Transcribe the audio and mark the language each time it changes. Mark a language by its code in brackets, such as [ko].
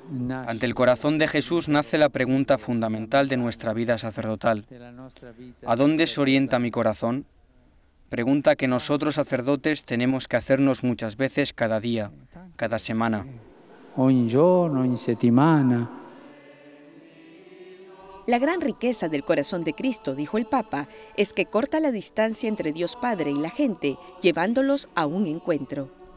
[es] Ante el corazón de Jesús nace la pregunta fundamental de nuestra vida sacerdotal. ¿A dónde se orienta mi corazón? Pregunta que nosotros sacerdotes tenemos que hacernos muchas veces cada día, cada semana. [it] Ogni giorno, ogni settimana. [es] La gran riqueza del corazón de Cristo, dijo el Papa, es que corta la distancia entre Dios Padre y la gente, llevándolos a un encuentro.